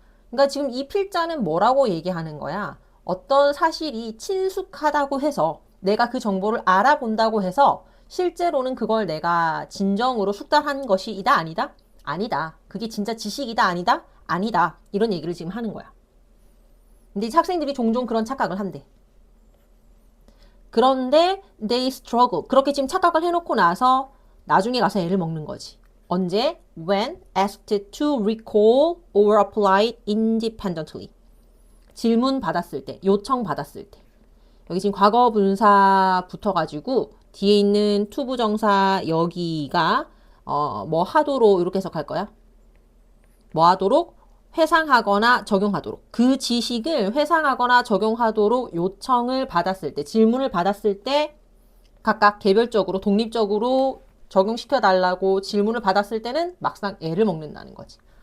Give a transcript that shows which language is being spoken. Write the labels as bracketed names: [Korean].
[Korean] 그러니까 지금 이 필자는 뭐라고 얘기하는 거야? 어떤 사실이 친숙하다고 해서 내가 그 정보를 알아본다고 해서 실제로는 그걸 내가 진정으로 숙달한 것이다 아니다? 아니다. 그게 진짜 지식이다 아니다? 아니다. 이런 얘기를 지금 하는 거야. 근데 학생들이 종종 그런 착각을 한대. 그런데 [English] they struggle. [Korean] 그렇게 지금 착각을 해놓고 나서 나중에 가서 애를 먹는 거지. 언제? [English] When asked to recall or apply it independently. [Korean] 질문 받았을 때, 요청 받았을 때. 여기 지금 과거 분사 붙어가지고 뒤에 있는 투부정사 여기가 뭐 하도록 이렇게 해석할 거야. 뭐 하도록? 회상하거나 적용하도록. 그 지식을 회상하거나 적용하도록 요청을 받았을 때, 질문을 받았을 때 각각 개별적으로 독립적으로 적용시켜 달라고 질문을 받았을 때는 막상 애를 먹는다는 거지.